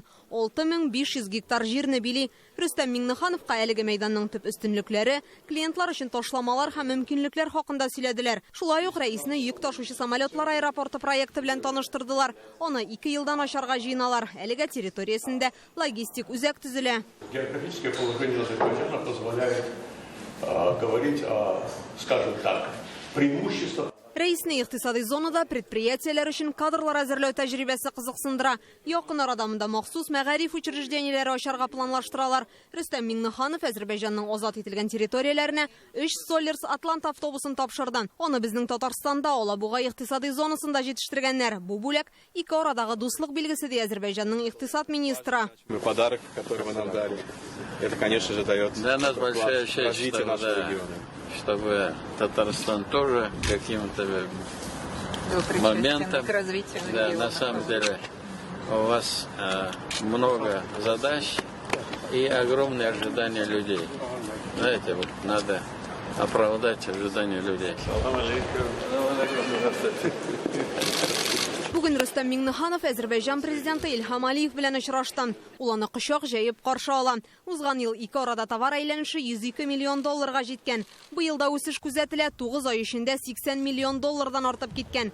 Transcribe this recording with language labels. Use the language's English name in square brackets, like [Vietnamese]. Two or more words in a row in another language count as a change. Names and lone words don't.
[Tatar] 6500 гектар җирне били. Рөстәм Миннехановка әлеге мәйданның төп өстенлекләре, клиентлар өчен ташламалар һәм мөмкинлекләр хакында сөйләделәр. Шулай ук рәисне йөк ташучы самолетлар аэропорты проекты белән таныштырдылар. Аны 2 елдан ашарга җыйналар. Әлеге территориясендә логистик үзәк төзелә. [Russian] Географическое положение Азербайджана позволяет говорить о, скажем так, преимуществах. [Tatar] Рәисне икътисади зонада предприятиеләр өчен кадрлар әзерләү тәҗрибәсе кызыксындыра. Якын арада монда махсус мәгариф учреждениеләре ачарга планлаштыралар. Рөстәм Миннеханов Әзербайҗанның азат ителгән территорияләренә 3 Solers Атлант автобусын тапшырды. Аны безнең Татарстанда Алабуга икътисади зонасында җитештергәннәр. Бу бүләк ике арадагы дуслык билгесе ди Әзербайҗанның икътисад министры. [Russian] Подарок, который вы нам дали, это, конечно же, дает для нас большая честь, чтобы Татарстан тоже каким-то моментом, да, на самом деле у вас много задач и огромные ожидания людей. Знаете, вот надо оправдать ожидания людей. [Tatar] Бүген Рөстәм Миннеханов Әзербайҗан президенты Илһам Алиев белән очрашты. Ул аны кочак җәеп каршы ала. Узган ел ике арада товар әйләнеше 102 миллион долларга җиткән. Бу елда үсеш күзәтелә, 9 ай эчендә 80 миллион доллардан артып киткән.